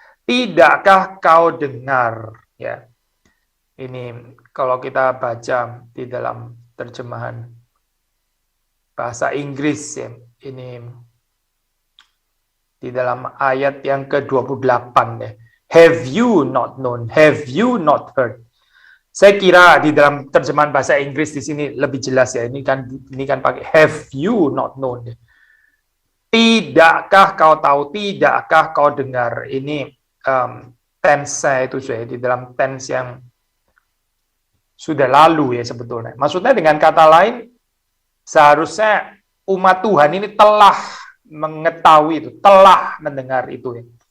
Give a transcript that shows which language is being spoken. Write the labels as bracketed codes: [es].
[id] Tidakkah kau dengar? Ya, ini kalau kita baca di dalam terjemahan bahasa Inggris ya, ini di dalam ayat yang ke-28 ya. [en] Have you not known? Have you not heard? [id] Saya kira di dalam terjemahan bahasa Inggris di sini lebih jelas ya. Ini kan pakai [en] have you not known. [id] Tidakkah kau tahu? Tidakkah kau dengar? Ini tense itu saya di dalam tense yang sudah lalu ya sebetulnya. Maksudnya dengan kata lain, seharusnya umat Tuhan ini telah mengetahui itu, telah mendengar itu ya.